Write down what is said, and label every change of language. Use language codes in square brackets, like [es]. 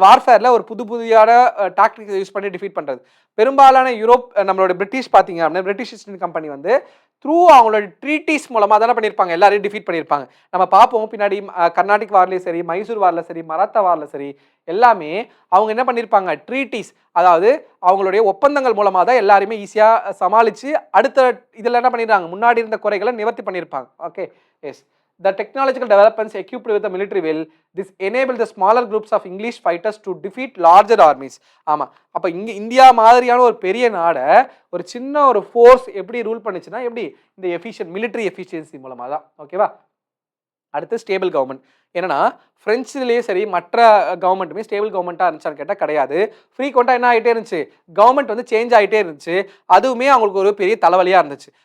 [ta] வார்ஃபேரில் ஒரு புதியான tactics use பண்ணி defeat பண்ணுறது. பெரும்பாலான யூரோப் நம்மளோட பிரிட்டிஷ் பார்த்தீங்க அப்படின்னா பிரிட்டிஷ் ஈஸ்ட் இந்தியன் கம்பெனி வந்து த்ரூ அவங்களோட ட்ரீட்டிஸ் மூலமாக தானே பண்ணியிருப்பாங்க, எல்லாரையும் டிஃபீட் பண்ணியிருப்பாங்க. நம்ம பார்ப்போம் பின்னாடி கர்நாடிக் வார்லையும் சரி, மைசூர் வாரில் சரி, மராத்தா வாரில் சரி, எல்லாமே அவங்க என்ன பண்ணியிருப்பாங்க? ட்ரீட்டிஸ், அதாவது அவங்களுடைய ஒப்பந்தங்கள் மூலமாக தான் எல்லாருமே ஈஸியாக சமாளித்து அடுத்த இதில் என்ன பண்ணிடுறாங்க? முன்னாடி இருந்த குறைகளை நிவர்த்தி பண்ணியிருப்பாங்க. Okay, S. [en] The technological developments equipped with the military will this enable the smaller groups of English fighters to defeat larger armies. [ta] ஆமாம், அப்போ இந்தியா மாதிரியான ஒரு பெரிய நாடை ஒரு சின்ன ஒரு ஃபோர்ஸ் எப்படி ரூல் பண்ணுச்சுன்னா எப்படி? இந்த மிலிட்டரி எஃபிஷியன்சி மூலமாக தான். ஓகேவா? அடுத்து ஸ்டேபிள் கவர்மெண்ட். என்னன்னா ஃப்ரெஞ்சுலேயே சரி மற்ற கவர்மெண்ட்டுமே ஸ்டேபிள் கவர்மெண்ட்டாக இருந்துச்சான்னு கேட்டால் கிடையாது. ஃப்ரீக்வெண்ட்டாக என்ன ஆகிட்டே இருந்துச்சு? கவர்மெண்ட் வந்து சேஞ்ச் ஆகிட்டே இருந்துச்சு. அதுவுமே அவங்களுக்கு ஒரு பெரிய தலைவலியாக இருந்துச்சு.